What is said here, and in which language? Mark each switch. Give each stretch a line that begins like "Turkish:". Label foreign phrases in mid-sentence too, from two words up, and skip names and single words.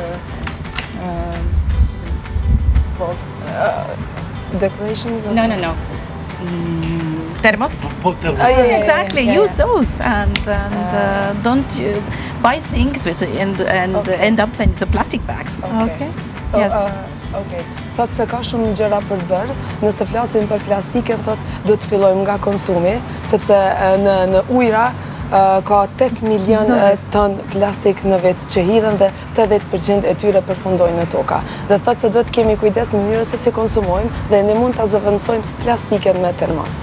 English: decorations? No. Thermos? Yeah. Exactly. Use those and don't buy things with and end up in the plastic bags. Okay. So, Yes. Okay.
Albanian: Thotë se ka shumë gjëra për të bërë. Nëse flasim për plastikën, thotë duhet të fillojmë nga konsumi, sepse në ujëra ka 8 milion ton plastik në vit që hidhen dhe 80% e tyre përfundojnë në toka. Dhe thotë se duhet kemi kujdes në mënyrë se si konsumojmë dhe ne mund ta zëvendësojmë plastiken me termos.